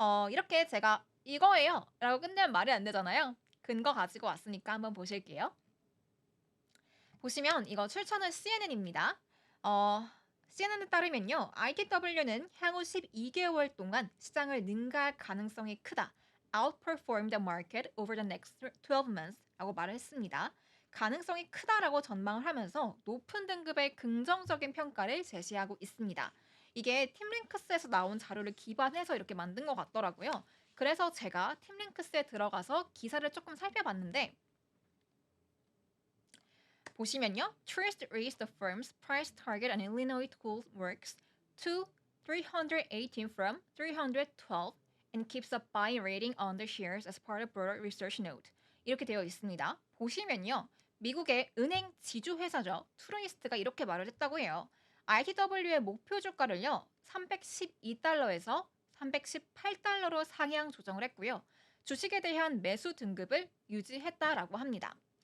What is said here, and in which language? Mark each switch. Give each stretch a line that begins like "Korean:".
Korean: 이렇게 제가 이거예요 라고 끝내면 말이 안 되잖아요. 근거 가지고 왔으니까 한번 보실게요. 보시면 이거 출처는 CNN입니다. CNN에 따르면요. ITW는 향후 12개월 동안 시장을 능가할 가능성이 크다.
English: outperform the market over the next 12 months
Korean: 라고 말을 했습니다. 가능성이 크다라고 전망을 하면서 높은 등급의 긍정적인 평가를 제시하고 있습니다. 이게 팀링크스에서 나온 자료를 기반해서 이렇게 만든 것 같더라고요. 그래서 제가 팀링크스에 들어가서 기사를 조금 살펴봤는데 보시면요.
English: Truist raised the firm's price target on Illinois Tool Works to 318 from 312 and keeps a buy rating on the shares as part of broader research note.
Korean: 이렇게 되어 있습니다. 보시면요. 미국의 은행 지주 회사죠. 트루이스트가 이렇게 말을 했다고 해요. ITW의 목표 주가를요. 312달러에서 318달러로 상향 조정을 했고요. 주식에 대한 매수 등급을 유지했다라고 합니다.